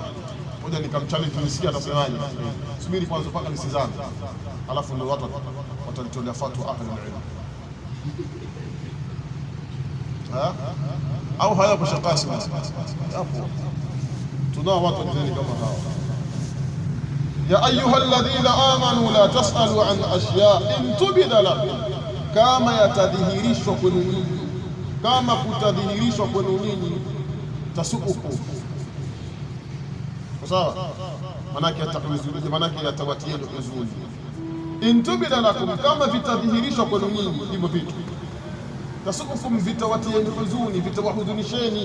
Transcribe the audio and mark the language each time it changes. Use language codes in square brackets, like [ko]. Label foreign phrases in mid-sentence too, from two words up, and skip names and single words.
[sw] Ngoja nikamchallenge, nisikia atasemaje. Subiri kwanza mpaka nisizame, alafu ndio watu watanitolea fatwa [ar] أهل العلم. [sw] Au hayapo shakasi hapo. Tunao watu wengine kama hao. [ar] يا أيها الذين آمنوا لا تسألوا عن أشياء إن تبد لكم, [sw] kama yatadhihirishwa kwenu nyinyi, kama kutadhihirishwa kwenu nyinyi tasukuku. Sawa, manake yatahuzuni, manake yatawatieni huzuni. [ar] إن تبد لكم, [sw] kama vitadhihirishwa kwenu nyinyi hivyo vitu, tasukukum, vitawatieni huzuni, vitawahuzunisheni.